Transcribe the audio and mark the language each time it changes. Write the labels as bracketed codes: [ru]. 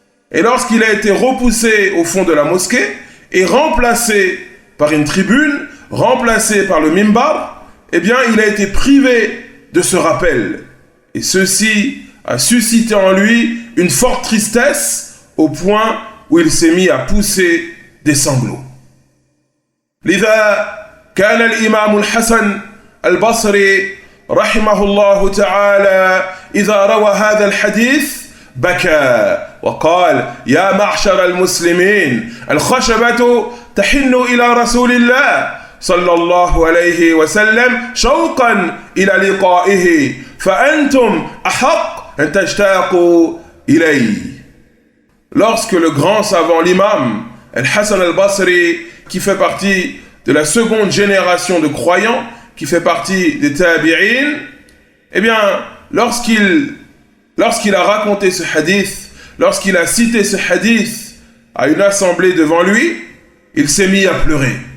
[fr] Et lorsqu'il a été repoussé au fond de la mosquée et remplacé par une tribune, remplacé par le mimbar, eh bien il a été privé de ce rappel. Et ceci a suscité en lui une forte tristesse au point où il s'est mis à pousser des sanglots. [ar] لذا كان الإمام الحسن البصري رحمه الله تعالى إذا روى هذا الحديث بكى وقال يا معشر المسلمين الخشبة تحن إلى رسول الله صلى الله عليه وسلم شوقا إلى لقائه فأنتم أحق أن تشتاقوا إليه. [fr] Lorsque le grand savant, l'imam Al-Hassan al-Basri, qui fait partie de la seconde génération de croyants, qui fait partie des tabi'in, eh bien, lorsqu'il a raconté ce hadith, lorsqu'il a cité ce hadith à une assemblée devant lui, il s'est mis à pleurer.